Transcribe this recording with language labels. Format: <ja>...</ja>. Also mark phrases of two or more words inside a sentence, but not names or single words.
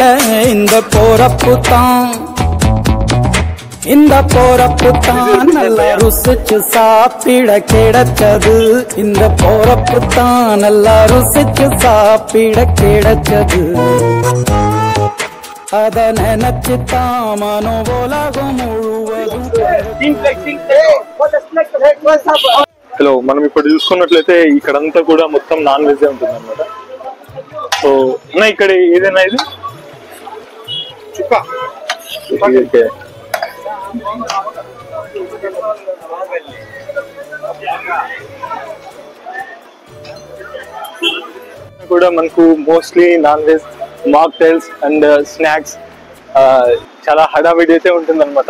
<ta>இந்த போறப்பு தான் நல்லா ருசிச்சு சாப்பிட கிடைச்சது. இந்த போறப்பு தான் நல்லா ருசிச்சு சாப்பிட கிடைச்சது. அத நினைச்சு தான் மனோ உலகம் முழுவதும்.</ta> <te>హలో, మనం ఇప్పుడు చూసుకున్నట్లయితే ఇక్కడంతా కూడా మొత్తం</te> <en>non veg</en> <te>ఉంటుంది అనమాట. సో అన్న ఇక్కడ ఏదైనా ఇది కూడా మనకు</te> <en>mostly non veg mocktails and snacks</en> <te>చాలా హడావిడి అయితే ఉంటుంది అనమాట.</te>